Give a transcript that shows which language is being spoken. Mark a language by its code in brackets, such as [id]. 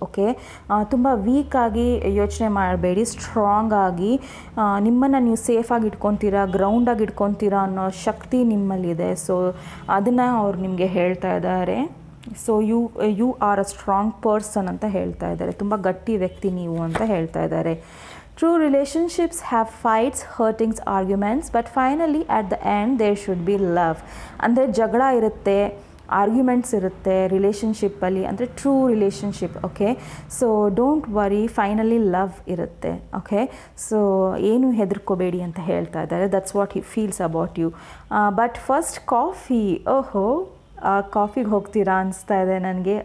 [kn] Okay, ತುಂಬ ವೀಕಾಗಿ ಯೋಚನೆ ಮಾಡಬೇಡಿ, ಸ್ಟ್ರಾಂಗ್ ಆಗಿ ನಿಮ್ಮನ್ನು ನೀವು ಸೇಫಾಗಿ ಇಟ್ಕೊತೀರಾ, ಗ್ರೌಂಡಾಗಿ ಇಟ್ಕೊತೀರಾ ಅನ್ನೋ ಶಕ್ತಿ ನಿಮ್ಮಲ್ಲಿದೆ. ಸೊ ಅದನ್ನು ಅವ್ರು ನಿಮಗೆ ಹೇಳ್ತಾ ಇದ್ದಾರೆ. [en] so you are a strong person [kn] ಅಂತ ಹೇಳ್ತಾ ಇದ್ದಾರೆ. ತುಂಬ ಗಟ್ಟಿ ವ್ಯಕ್ತಿ ನೀವು ಅಂತ ಹೇಳ್ತಾ ಇದ್ದಾರೆ. [en] True relationships have fights, hurtings, arguments, but finally at the end there should be love. [kn] ಅಂದರೆ ಜಗಳ ಇರುತ್ತೆ, ಆರ್ಗ್ಯುಮೆಂಟ್ಸ್ ಇರುತ್ತೆ ರಿಲೇಷನ್ಶಿಪ್ಪಲ್ಲಿ, ಅಂದರೆ true relationship. [en] okay, so don't worry, finally love [kn] ಇರುತ್ತೆ. ಓಕೆ, ಸೊ ಏನು ಹೆದರ್ಕೋಬೇಡಿ ಅಂತ ಹೇಳ್ತಾ ಇದ್ದಾರೆ. [en] That's what he feels about you. But first coffee, [kn] ಓಹೋ ಕಾಫಿಗೆ ಹೋಗ್ತೀರಾ ಅನಿಸ್ತಾ ಇದೆ ನನಗೆ.